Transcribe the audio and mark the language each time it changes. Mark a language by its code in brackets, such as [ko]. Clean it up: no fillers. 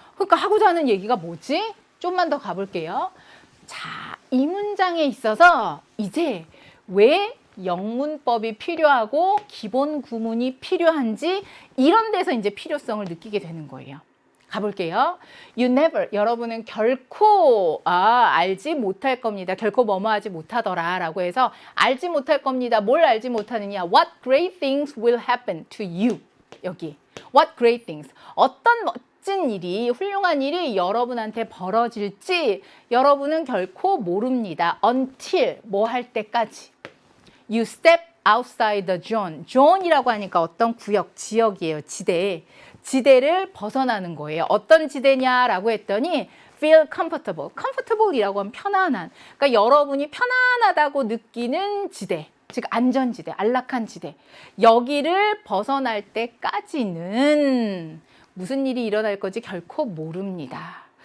[ko] 그러니까 하고자 하는 얘기가 뭐지? 좀만 더 가볼게요. 자, 이 문장에 있어서 이제 왜 영문법이 필요하고 기본 구문이 필요한지 이런 데서 이제 필요성을 느끼게 되는 거예요. 가볼게요. [en] You never, [ko] 여러분은 결코 알지 못할 겁니다. 결코 뭐뭐하지 못하더라 라고 해서 알지 못할 겁니다. 뭘 알지 못하느냐? [en] What great things will happen to you. [ko] 여기 [en] What great things, [ko] 어떤 멋진 일이, 훌륭한 일이 여러분한테 벌어질지 여러분은 결코 모릅니다. [en] Until, [ko] 뭐 할 때까지. [en] You step outside the zone. [ko] zone이라고 하니까 어떤 구역, 지역이에요. 지대. 지대를 벗어나는 거예요. 어떤 지대냐라고 했더니 [en] feel comfortable. [ko] comfortable이라고 하면 편안한. 그러니까 여러분이 편안하다고 느끼는 지대. 즉 안전지대, 안락한 지대. 여기를 벗어날 때까지는 무슨 일이 일어날 건지 결코 모릅니다.